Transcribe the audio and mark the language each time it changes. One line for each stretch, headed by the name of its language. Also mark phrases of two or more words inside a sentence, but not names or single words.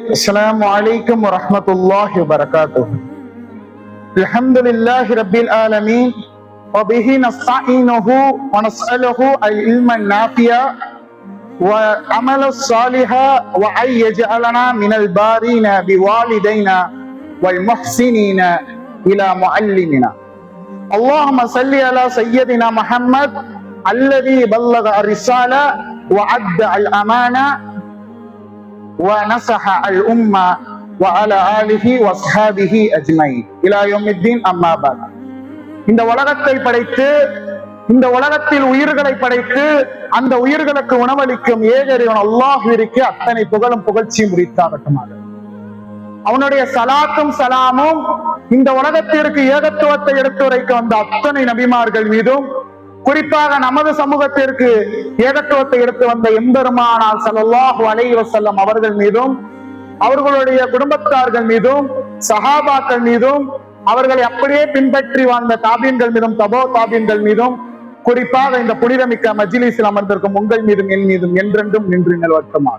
Arabic: السلام عليكم ورحمة الله وبركاته. الحمد لله رب العالمين وبه نستعينه ونسأله العلم النافع وعمل الصالح وأن يجعلنا من البارين بوالدينا والمحسنين إلى معلمنا. اللهم صل على سيدنا محمد الذي بلغ الرسالة وأدى الأمانة ونصح الأمة وعلى آله وصحبه أجمعين إلى يوم الدين. أما بعد.
Tamil: இந்த உலகத்தை படைத்து இந்த உலகத்தில் உயிர்களை படைத்து அந்த உயிர்களுக்கு உணவளிக்கும் ஏகரிவன் அல்லாஹ்விற்கு அத்தனை புகழும் புகழ்ச்சியும் உரித்தாகட்டுமாக. அவனுடைய சலாத்தும் சலாமும் இந்த உலகத்திற்கு ஏகத்துவத்தை எடுத்துரைக்க வந்த அத்தனை நபிமார்கள் மீதும், குறிப்பாக நமது சமூகத்திற்கு ஏகத்துவத்தை எடுத்து வந்த எம்பெருமானார்
Arabic: صلى الله عليه وسلم
Tamil: அவர்கள் மீதும், அவர்களுடைய குடும்பத்தார்கள் மீதும், சஹாபாக்கள் மீதும், அவர்களை அப்படியே பின்பற்றி வாழ்ந்த தாபீன்கள் மீதும், தபோ தாபீன்கள் மீதும், குறிப்பாக இந்த புனிதமிக்க மஜ்லிஸில் அமர்ந்திருக்கும் உங்கள் மீதும் என் மீதும் என்றென்றும் நின்று நிலவட்டமாக.